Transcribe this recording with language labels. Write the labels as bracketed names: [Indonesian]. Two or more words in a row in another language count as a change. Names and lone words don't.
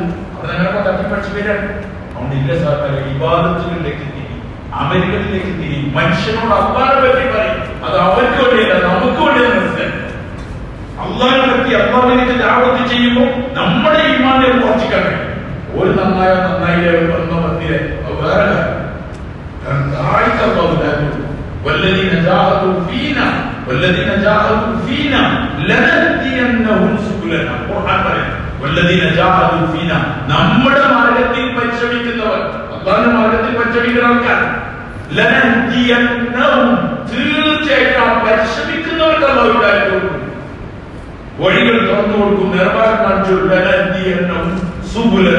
[Malayalam] അവിടെ ഞങ്ങളൊക്കെ തട്ടിപ്പടിച്ച് വരാൻ. അതുകൊണ്ട് ഇല്ല സാധാരണ ഇബാദത്തുകളിലേക്ക് തിരി, അമലുകളിലേക്ക് തിരി. മനുഷ്യനോട് അല്ലാഹുവിനെ പറ്റി പറയും. അത് അവർക്ക് വേണ്ടിയല്ല, നമുക്ക് വേണ്ടിയാണ്. മനസ്സിലായി? അല്ലാഹുവിനെ പറ്റി അല്ലാഹുവിലേക്ക് ദഅവത്ത് ചെയ്യുമ്പോൾ നമ്മുടെ ഈമാനെ ഉറപ്പിക്കണം. ഒരു നന്നായോ നന്നായില്ലേ വന്ന മന്ദിരെ വേറെ [Arabic] والذين جاهدوا فينا والذين جاهدوا فينا لنهدينهم سبلنا. [Malayalam] ഖുർആൻ പറയുന്നു [Arabic] والذين جاهدوا فينا. [Malayalam] നമ്മുടെ മാർഗ്ഗത്തിൽ പരിശ്രമിക്കുന്നവർ, അല്ലാഹുവിന്റെ മാർഗ്ഗത്തിൽ പരിശ്രമിക്കുന്ന ആൾക്കാർ, ലനഹ്ദിയന്നഹും തീർച്ചയായിട്ടും പരിശ്രമിക്കുന്നവർക്ക് അല്ലാഹു ഹിദായത്ത് കൊടുക്കും, വഴികൾ തുറന്നു കൊടുക്കും, നിർമ്മാണം കാണിച്ചു കൊടുക്കും. [Arabic] لنهدينهم سبلنا.